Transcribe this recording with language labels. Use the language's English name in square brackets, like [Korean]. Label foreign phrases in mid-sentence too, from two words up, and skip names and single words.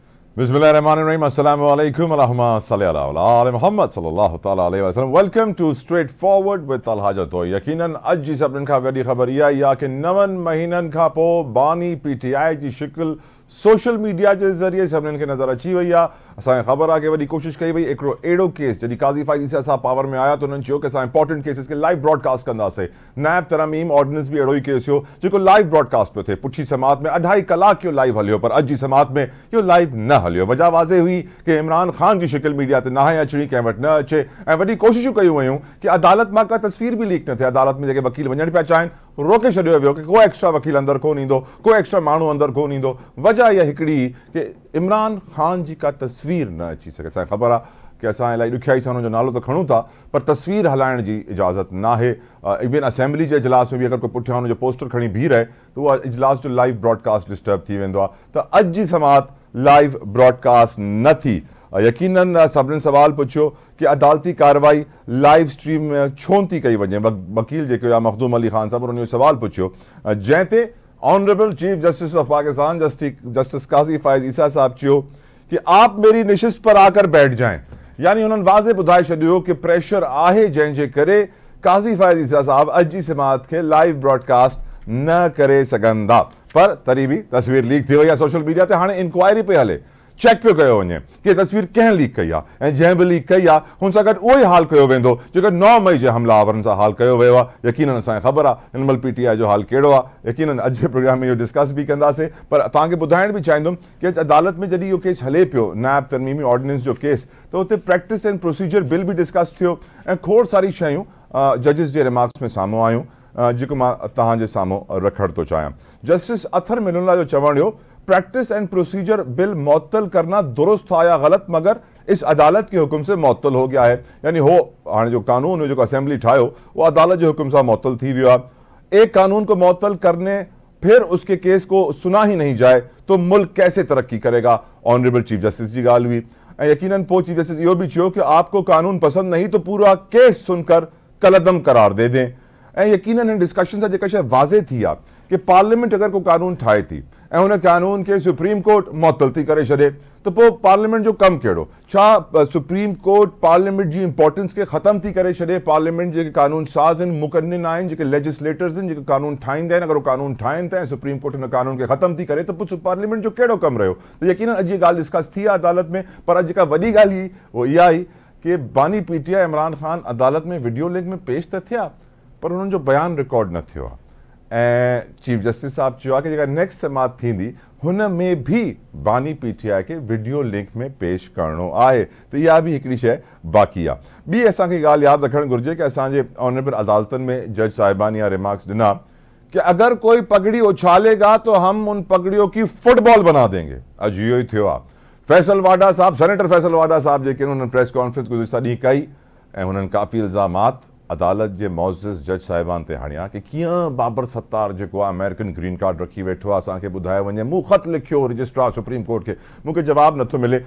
[Arabic] بسم الله الرحمن الرحيم. السلام عليكم ورحمة الله محمد صلى الله تعالى عليه وسلم. [English] Welcome to Straightforward with Alhaja Toy. [Sindhi] Yaqinan अज जी सभिनीनि खां वॾी ख़बर इहा ई आहे कि 9 महीननि खां पोइ बानी PTI जी शिकिल [English] social media [Sindhi] के ज़रिए सभिनीनि खे नज़र अची वई आहे। असांखे ख़बर आहे कि वॾी कोशिशि कई वई हिकिड़ो अहिड़ो केस जॾहिं काज़ी फ़ाइज़ ईसा साहब पावर में आया तो उन्हनि चयो कि असां [English] important cases [Sindhi] खे [English] live broadcast [Sindhi] कंदासीं। नैब तरमीम ऑर्डिनेंस भी अहिड़ो ई केस हो जेको [English] live broadcast [Sindhi] पियो थिए। पुछी समात में 2.5 कलाक इहो लाइव हलियो, पर अॼु जी समात में इहो लाइव न हलियो। वजह वाज़े हुई कि इमरान ख़ान जी शिकिल मीडिया ते नाहे अचणी, कंहिं वटि न अचे ऐं वॾी कोशिशूं कयूं वयूं कि अदालत मां का तस्वीर भी लीक न थिए। अदालत में जेके वकील वञण पिया चाहिनि रोके छॾियो वियो कि को एक्स्ट्रा वकील अंदर कोन ईंदो, को एक्स्ट्रा माण्हू अंदर कोन ईंदो। वजह इहा हिकिड़ी कि इमरान ख़ान जी का तस्वीर न अची सघे। असांखे ख़बर आहे कि असां इलाही ॾुखियाई सां हुनजो नालो त खणूं था, पर तस्वीर हलाइण जी इजाज़त नाहे। इवन असेंबली जे इजलास में भी अगर कोई पुठियां हुनजो पोस्टर खणी बीह रहे तो उहा इजलास जो [English] live broadcast disturb [Sindhi] थी वेंदो आहे। त अॼु जी समात [English] live broadcast [Sindhi] न थी। यकीनन सभिनीनि सवाल पुछियो कि अदालती कार्रवाई [English] live stream [Sindhi] में छो थी कई वञे। वकील जेके हुआ मखदूम अली खान साहब उन्होंने सवाल पुछियो जंहिं ते [English] honorable chief justice of Pakistan [Sindhi] जस्टिस काज़ी फ़ाइज़ ईसा साहब चयो कि [Urdu] آپ میری نشست پر آ کر بیٹھ جائیں. [Sindhi] यानी उन्होंने वाज़े ॿुधाए छॾियो कि प्रेशर आहे जंहिंजे करे काज़ी फ़ाइज़ ईसा साहब अॼु जी समात खे लाइव ब्रॉडकास्ट न करे सघंदा। पर तरी भी तस्वीर लीक थी वई आहे [English] social media [Sindhi] ते। हाणे इंक्वायरी पे हले, चेक पियो कयो वञे कि तस्वीर कंहिं लीक कई आहे ऐं जंहिं बि लीक कई आहे हुन सां गॾु उहो ई हाल कयो वेंदो जेको 9 मई जे हमलावरनि सां हाल कयो वियो आहे। यकीनन असांखे ख़बर आहे हिन महिल PTI जो हाल कहिड़ो आहे। यकीनन अॼु जे प्रोग्राम में इहो डिस्कस भी कंदासीं, पर तव्हांखे ॿुधाइण बि चाहींदुमि कि अॼु अदालत में जॾहिं इहो केस हले पियो नैब तरमीमी ऑर्डिनेंस जो केस, त हुते प्रैक्टिस एंड प्रोसीजर बिल भी डिस्कस थियो ऐं खोड़ सारी शयूं जजिस जे रिमार्क्स में साम्हूं आयूं जेको मां तव्हांजे साम्हूं रखण थो चाहियां। जस्टिस अथर मिनुल्ला जो चवण हो [Urdu] پریکٹس اینڈ پروسیجر بل معطل کرنا درست تھا یا غلط، مگر اس عدالت کے حکم سے معطل ہو گیا ہے. [Sindhi] यानी हो हाणे जो कानून जो असेंबली ठाहियो वो [Urdu] عدالت کے حکم سے معطل [Sindhi] थी वियो आहे। [Urdu] ایک قانون کو معطل کرنے پھر اس کے کیس کو سنا ہی نہیں جائے تو ملک کیسے ترقی کرے گا. [English] honorable chief justice [Sindhi] जी ॻाल्हि हुई ऐं यकीनन पोइ चीफ जस्टिस इहो भी चयो कि [Urdu] آپ کو قانون پسند نہیں تو پورا کیس سن کر کالعدم قرار دے دیں. [Sindhi] ऐं यकीनन हिन डिस्कशन सां जेका शइ वाज़े थी आहे कि पार्लियामेंट अगर कोई कानून ठाहे थी ऐं हुन कानून के सुप्रीम कोर्ट मुअत्तल थी करे छॾे तो पोइ पार्लियामेंट जो कमु कहिड़ो। छा सुप्रीम कोर्ट पार्लियामेंट जी इंपॉर्टेंस के ख़त्म थी करे छॾे। पार्लियामेंट जेके कानून साज़ आहिनि, मुक़न्निन आहिनि, जेके लेजिस्लेटर्स आहिनि, जेके कानून ठाहींदा आहिनि, अगर वो कानून ठाहिनि था ऐं सुप्रीम कोर्ट हिन कानून खे ख़त्म थी करे त पोइ पार्लियामेंट जो कहिड़ो कमु रहियो। त यकीनन अॼु ॻाल्हि डिस्कस थी आहे अदालत में, पर अॼु जेका वॾी ॻाल्हि हुई वो इहा ई कि बानी PTI इमरान ख़ान अदालत में [English] video link [Sindhi] में पेश त थिया, पर उन्हनि जो बयान रिकॉर्ड न थियो आहे। ऐं चीफ जस्टिस साहब चयो आहे कि जेका नेक्स्ट समात थींदी हुन में भी बानी PTI के [English] video link [Sindhi] में पेश करणो आहे। त इहा भी हिकिड़ी शइ बाक़ी आहे। ॿी असांखे ॻाल्हि यादि रखणु घुरिजे कि असांजे ऑनरेबल अदालतनि में जज साहिबान इहा रिमार्क्स ॾिना कि [Urdu] اگر کوئی پگڑی اچھالے گا تو ہم ان پگڑیوں کی فٹبال بنا دیں گے. [Sindhi] अॼु इहो ई थियो आहे। फैसल वाडा साहब, सेनेटर फैसल वाडा साहब जेके उन्होंने [English] press conference [Sindhi] गुज़िश्ता ॾींहुं कई ऐं हुननि काफ़ी इल्ज़ामात अदालत के मोअज़्ज़िज़ जज साहिबान ते हणिया कि कीअं बाबर सत्तार जेको आहे [English] American green card [Sindhi] रखी वेठो आहे। असांखे ॿुधायो वञे मूं ख़त लिखियो रजिस्ट्रार सुप्रीम कोर्ट के, मूंखे जवाब नथो मिले।